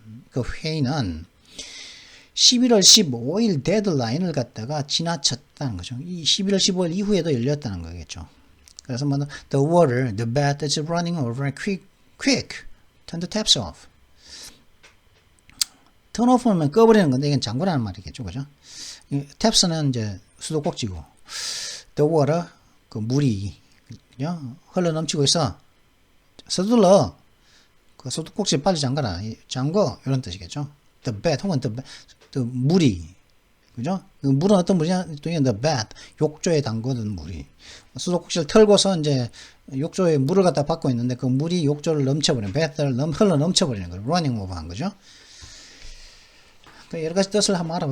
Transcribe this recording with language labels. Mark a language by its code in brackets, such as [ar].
[ko] 그 회의는 11월 15일 데드라인을 갖다가 지나쳤다는 거죠. 이 11월 15일 이후에도 열렸다는 거겠죠. 그래서 [en] the water, the bath is running over quick, turn the taps off. turn off [ko] 하면 꺼버리는 건데 이건 잠그라는 말이겠죠, 그죠? taps는 수도꼭지고 [en] the water, [ko] 그 물이 그냥 흘러 넘치고 있어. 서둘러. 그 소독꼭지 빨리 잠가라. 잠궈. 이런 뜻이겠죠. [en] The bath [ko] 혹은 the 물이. 그죠? 그 물은 어떤 물이냐? [en] the bath. [ko] 욕조에 담그는 물이. 소독꼭지를 털고서 이제 욕조에 물을 갖다 받고 있는데 그 물이 욕조를 넘쳐버리는, bath를 흘러 넘쳐버리는 거예요. [en] running over [ko] 한 거죠. 여러 가지 뜻을 한번 알아봐.